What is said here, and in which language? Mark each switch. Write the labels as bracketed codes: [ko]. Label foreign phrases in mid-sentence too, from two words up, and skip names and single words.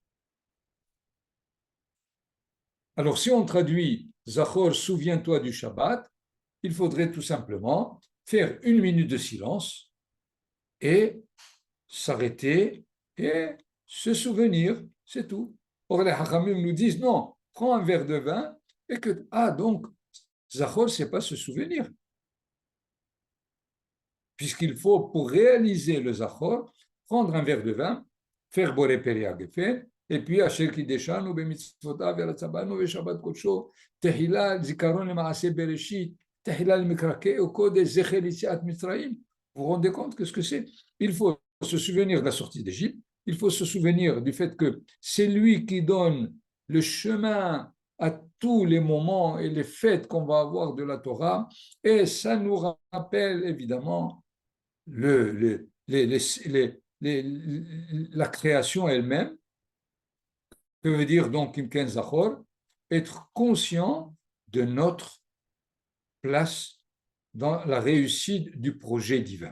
[fr] Alors, si on traduit Zachor, souviens-toi du Shabbat, il faudrait tout simplement faire 1 minute de silence et s'arrêter et se souvenir, c'est tout. Or, les Hachamim nous disent non, prends un verre de vin et que, donc, Zachor, c'est pas se souvenir. Puisqu'il faut, pour réaliser le Zachor, prendre un verre de vin, faire [he] בורא פרי הגפן, [fr] et puis [he] אשר קדשנו במצוותיו ורצה בנו ושבת קדשו תהילה זיכרון למעשה בראשית תהילה למקראי קודש זכר ליציאת מצרים. [fr] Vous vous rendez compte que ce que c'est? Il faut se souvenir de la sortie d'Égypte, il faut se souvenir du fait que c'est lui qui donne le chemin à tous les moments et les fêtes qu'on va avoir de la Torah, et ça nous rappelle évidemment la création elle-même, que veut dire donc Imken Zachor, être conscient de notre place dans la réussite du projet divin.